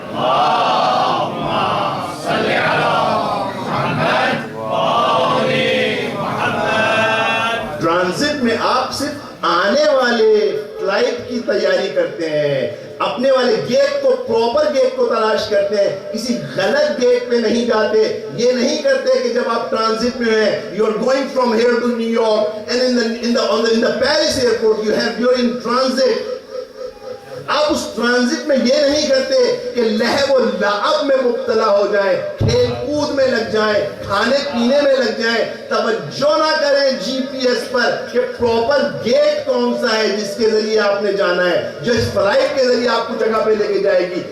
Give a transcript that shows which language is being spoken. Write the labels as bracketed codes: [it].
[ar] اللہم صلی علی محمد وآل محمد. [ur] ٹرانزٹ میں آپ صرف آنے والے فلائٹ کی تیاری کرتے ہیں، اپنے والے گیٹ کو، پراپر گیٹ کو تلاش کرتے ہیں، کسی غلط گیٹ پہ نہیں جاتے. یہ نہیں کرتے کہ جب آپ ٹرانزٹ میں ہیں، [en] you are going from here to New York and in the Paris airport you're in transit. [ur] آپ اس ٹرانزٹ میں یہ نہیں کرتے کہ لہو و لعب میں مبتلا ہو جائیں، کھیل کود میں لگ جائیں، کھانے پینے میں لگ جائیں. توجہ نہ کریں جی پی ایس پر کہ پراپر گیٹ کون سا ہے جس کے ذریعے آپ نے جانا ہے، جو اس فلائٹ کے ذریعے آپ کو جگہ پہ لے کے جائے گی.